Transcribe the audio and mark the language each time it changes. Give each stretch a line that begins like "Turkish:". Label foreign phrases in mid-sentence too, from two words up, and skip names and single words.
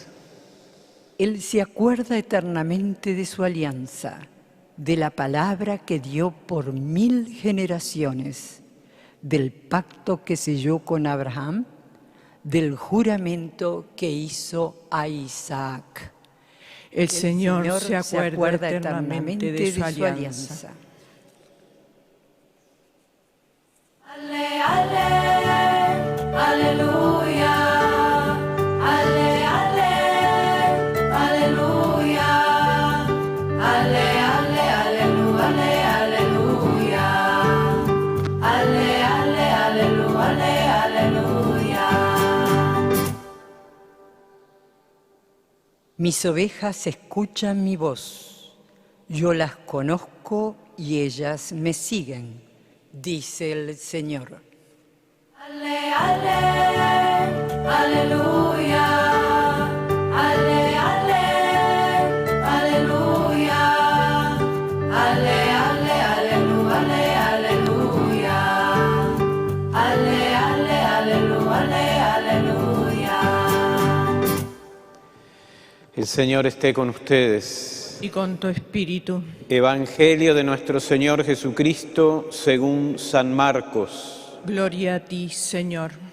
Spanish: Él se acuerda eternamente de su alianza, de la palabra que dio por 1000 generaciones, del pacto que selló con Abraham, del juramento que hizo a Isaac. El Señor se acuerda eternamente de su alianza. Ale, ale, aleluya. Ale, ale, aleluya. Ale, ale, aleluya, aleluya. Ale, ale, aleluya, aleluya. Mis ovejas escuchan mi voz, yo las conozco y ellas me siguen, dice el Señor. Ale, ale, aleluya. Ale, ale, aleluya. Ale, ale, aleluya, aleluya. Ale, ale, aleluya, aleluya. El Señor esté con ustedes. Y con tu espíritu. Evangelio de nuestro Señor Jesucristo según San Marcos. Gloria a ti, Señor.